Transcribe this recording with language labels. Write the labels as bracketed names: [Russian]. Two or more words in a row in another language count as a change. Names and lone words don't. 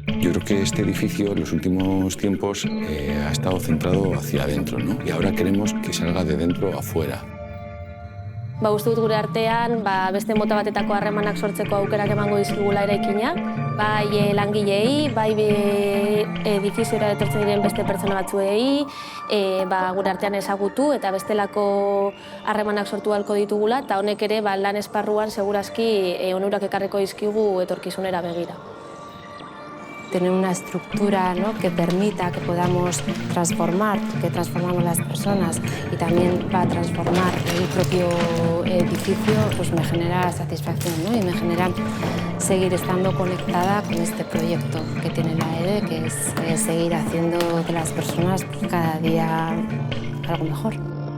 [Spanish] Yo creo que este edificio en los últimos tiempos ha estado centrado hacia adentro, ¿no? Y ahora queremos que salga de dentro afuera. [Basque] Uste dut gure artean beste mota batetako harremanak sortzeko aukerak emango dizkigula eraikina, bai langileei, bai edifiziora etortzen diren beste pertsona batzuei, gure artean ezagutu eta bestelako harremanak sortu ahalko ditugula, eta honek ere lan esparruan segurazki onurak ekarriko dizkigu etorkizunera begira. [Spanish] Tener una estructura, ¿no?, que permita que podamos transformar, que transformamos las personas y también va a transformar el propio edificio, pues me genera satisfacción, ¿no? Y me genera seguir estando conectada con este proyecto que tiene la EDE, que es seguir haciendo de las personas cada día algo mejor.